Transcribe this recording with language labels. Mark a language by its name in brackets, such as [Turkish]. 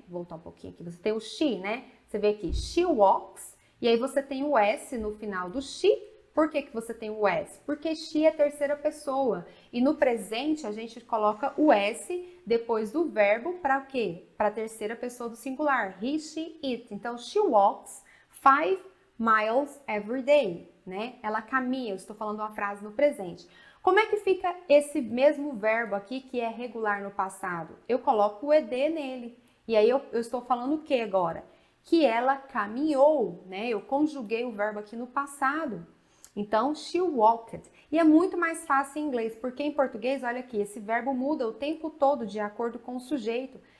[Portuguese] Vou voltar um pouquinho aqui. Você tem o she, né? Você vê aqui, [English] she walks. [Portuguese] E aí você tem o S no final do she. Por que você tem o S? Porque she é terceira pessoa. E no presente a gente coloca o S depois do verbo para o quê? Para a terceira pessoa do singular. [English] He, she, it. [Portuguese] Então, [English] she walks 5 miles every day, [Portuguese] né? Ela caminha, eu estou falando uma frase no presente. Como é que fica esse mesmo verbo aqui que é regular no passado? Eu coloco o ed nele. E aí eu estou falando o que agora? Que ela caminhou, né? Eu conjuguei o verbo aqui no passado. Então, [English] she walked. [Portuguese] E é muito mais fácil em inglês, porque em português, olha aqui, esse verbo muda o tempo todo de acordo com o sujeito.